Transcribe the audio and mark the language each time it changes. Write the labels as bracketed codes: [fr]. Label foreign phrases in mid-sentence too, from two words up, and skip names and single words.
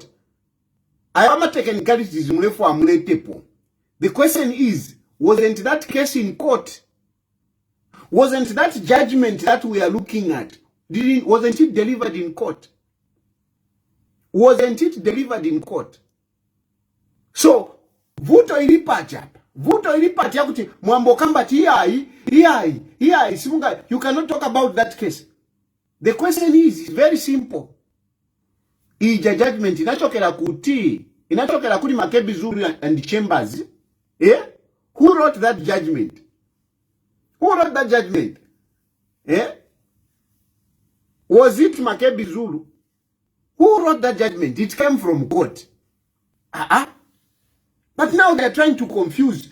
[en] I am not taking technicalities. The question is, wasn't that case in court? Wasn't that judgment that we are looking at? Wasn't it delivered in court? Wasn't it delivered in court? So, [ny] vuto ilipacha kuti mwambo kambati iyai, simunga, [en] you cannot talk about that case. The question is very simple. [ny] Ija judgment inachokera kuti Makebi Zulu and Chambers. [en] Who wrote that judgment? Was it Makebi Zulu? Who wrote that judgment? It came from court. But now they're trying to confuse.